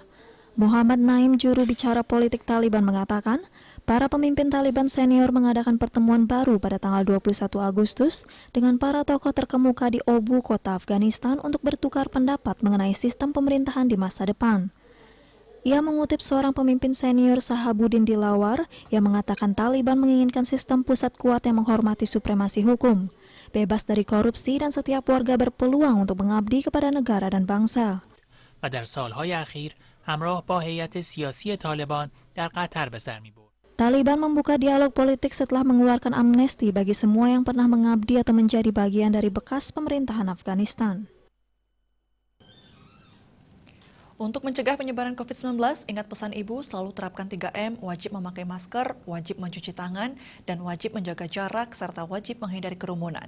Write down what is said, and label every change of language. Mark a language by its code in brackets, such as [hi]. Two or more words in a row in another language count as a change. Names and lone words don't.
[id] Muhammad Naim, juru bicara politik Taliban, mengatakan para pemimpin Taliban senior mengadakan pertemuan baru pada tanggal 21 Agustus dengan para tokoh terkemuka di Obu, kota Afghanistan, untuk bertukar pendapat mengenai sistem pemerintahan di masa depan. Ia mengutip seorang pemimpin senior, Sahabuddin Dilawar, yang mengatakan Taliban menginginkan sistem pusat kuat yang menghormati supremasi hukum, bebas dari korupsi, dan setiap warga berpeluang untuk mengabdi kepada negara dan bangsa. [fa] و در سالهای اخیر همراه با هیئت سیاسی طالبان در قطر به سر می‌برد. [id] Taliban membuka dialog politik setelah mengeluarkan amnesti bagi semua yang pernah mengabdi atau menjadi bagian dari bekas pemerintahan Afghanistan. Untuk mencegah penyebaran COVID-19, ingat pesan Ibu, selalu terapkan 3M, wajib memakai masker, wajib mencuci tangan, dan wajib menjaga jarak, serta wajib menghindari kerumunan.